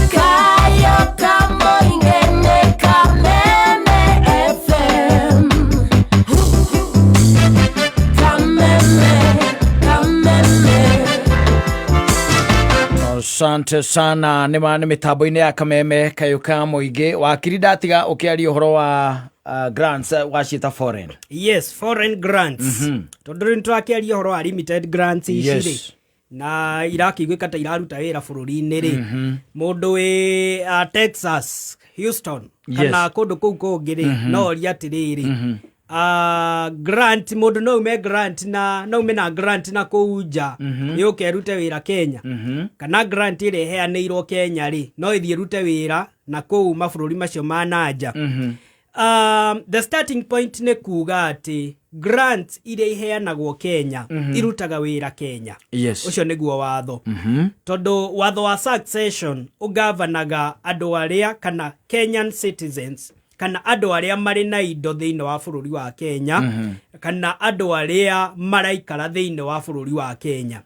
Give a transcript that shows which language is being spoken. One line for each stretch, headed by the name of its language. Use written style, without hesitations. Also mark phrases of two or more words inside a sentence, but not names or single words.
Swahili: Asante sana.
Kikuyu: Ni mitambo-ini ya Kameme Kayuka Muingi. Wakiri ndatiga ukiaria uhoro wa grants wacita foreign.
English: Yes, foreign grants.
Kikuyu: Tondu nitwakiaria uhoro wa
English: limited grants
Kikuyu: iciri na irakiguika ta iraruta wira bururi-ini ri mundu wi Texas, Houston kana kundu kuu kungi ri no ori atiriri grant mundu no ume grant na no ume na grant na kuuja yuke rute wira Kenya kana grant ire heanirwo Kenya ri no ithie rute wira na kuu mabururi macio manaja.
English: The starting point
Kikuyu: ne kuga ati grant ire iheanagwo Kenya irutaga wira Kenya. Ucio niguo watho. Tondu watho wa succession ugavanaga andu aria kana
English: Kenyan citizens
Kikuyu: kana andu aria mari na indo thiini wa bururi wa Kenya kana andu aria maraikara thiini wa bururi wa Kenya.